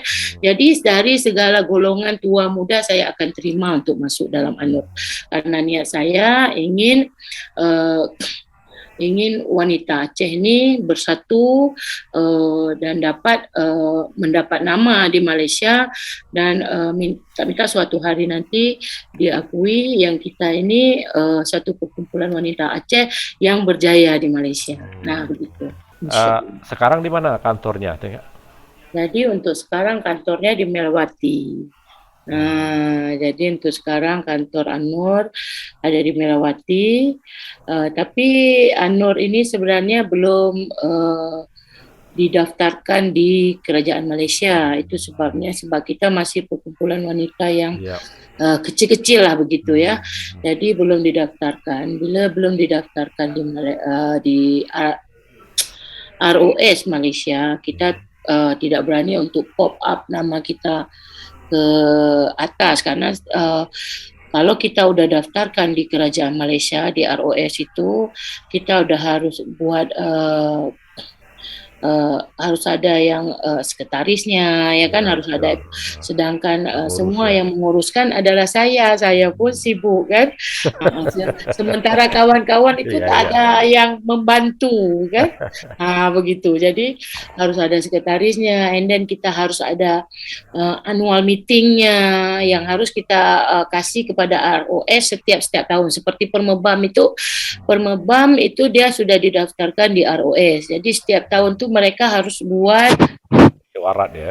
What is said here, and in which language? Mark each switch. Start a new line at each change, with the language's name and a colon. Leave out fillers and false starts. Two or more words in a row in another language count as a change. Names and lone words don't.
Indonesian: Jadi dari segala golongan tua muda saya akan terima untuk masuk dalam An-Nur, karena niat saya ingin wanita Aceh ini bersatu dan dapat mendapat nama di Malaysia, dan minta suatu hari nanti diakui yang kita ini satu perkumpulan wanita Aceh yang berjaya di Malaysia. Nah begitu. Sekarang di mana kantornya? Jadi untuk sekarang kantornya di Melawati. Nah, jadi untuk sekarang kantor An-Nur ada di Melawati, tapi An-Nur ini sebenarnya belum didaftarkan di kerajaan Malaysia. Itu sebabnya, sebab kita masih perkumpulan wanita yang kecil-kecil lah begitu ya. Jadi belum didaftarkan. Bila belum didaftarkan di ROS Malaysia, kita tidak berani untuk
English: pop up
Indonesian: nama kita ke atas, karena kalau kita udah daftarkan di kerajaan Malaysia di ROS itu, kita udah harus buat harus ada yang sekretarisnya ya kan, harus ada. Sedangkan semua yang menguruskan adalah saya pun sibuk kan. Sementara kawan-kawan itu tak ada yang membantu kan. Begitu. Jadi harus ada sekretarisnya,
English: and then
Indonesian: kita harus ada
English: annual meetingnya
Indonesian: yang harus kita kasih kepada ROS setiap tahun. Seperti Permebam itu dia sudah didaftarkan di ROS. Jadi setiap tahun tu mereka harus buat musyawarat ya.